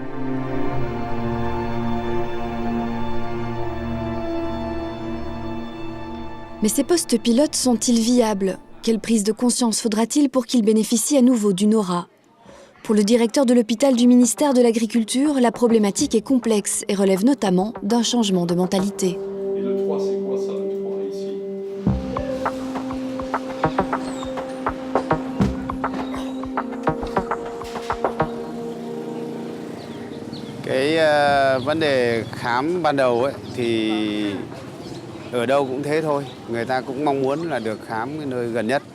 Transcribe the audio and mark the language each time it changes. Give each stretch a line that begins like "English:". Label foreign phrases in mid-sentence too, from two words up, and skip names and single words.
French: Mais ces postes pilotes sont-ils viables? Quelle prise de conscience faudra-t-il pour qu'ils bénéficient à nouveau d'une aura? Pour le directeur de l'hôpital du ministère de l'Agriculture, la problématique est complexe et relève notamment d'un changement de mentalité. Et le 3, c'est quoi ça, le 3 ici?
Vietnamese: Vấn đề khám ban đầu ấy, thì ở đâu cũng thế thôi, người ta cũng mong muốn là được khám cái nơi gần nhất.